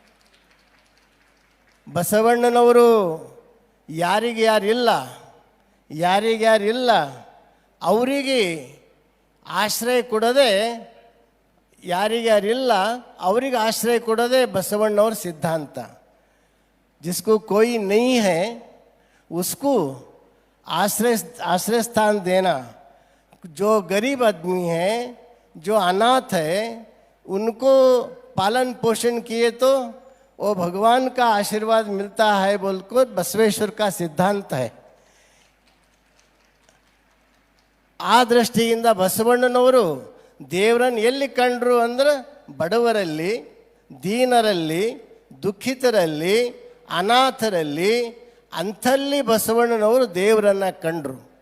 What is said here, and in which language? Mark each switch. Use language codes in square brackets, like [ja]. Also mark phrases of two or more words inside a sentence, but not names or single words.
[kn] ಬಸವಣ್ಣನವರು ಯಾರಿಗ್ಯಾರಿಲ್ಲ ಅವರಿಗೆ ಆಶ್ರಯ ಕೊಡದೆ ಬಸವಣ್ಣವ್ರ ಸಿದ್ಧಾಂತ. [hi] जिसको कोई नहीं है उसको आश्रय स्थान देना. जो गरीब आदमी है, जो अनाथ है, उनको पालन पोषण किए तो वो भगवान का आशीर्वाद मिलता है बोलकर बसवेश्वर का सिद्धांत है. [kn] ಆ ದೃಷ್ಟಿಯಿಂದ ಬಸವಣ್ಣನವರು ದೇವರನ್ನು ಎಲ್ಲಿ ಕಂಡರು ಅಂದ್ರೆ ಬಡವರಲ್ಲಿ, ದೀನರಲ್ಲಿ, ದುಃಖಿತರಲ್ಲಿ, ಅನಾಥರಲ್ಲಿ, ಅಂಥಲ್ಲಿ ಬಸವಣ್ಣನವರು ದೇವರನ್ನು ಕಂಡರು.